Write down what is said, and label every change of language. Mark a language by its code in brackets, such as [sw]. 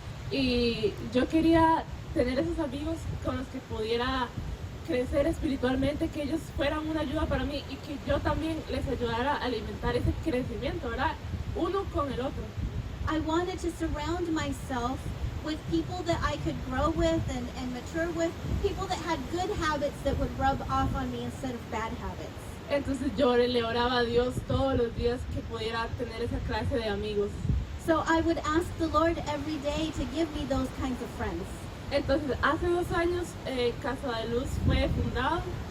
[es] Y yo quería tener esos amigos con los que pudiera crecer espiritualmente, que ellos fueran una ayuda para mí y que yo también les ayudara a alimentar ese crecimiento, ¿verdad? Uno con el otro. [en] I wanted to surround myself with people that I could grow with and mature with, people that had good habits that would rub off on me instead of bad habits. [es] Entonces yo le oraba a Dios todos los días que pudiera tener esa clase de amigos. [en] So I would ask the Lord every day to give me those kinds of friends. [es] Entonces hace 2 años Casa de Luz fue fundado.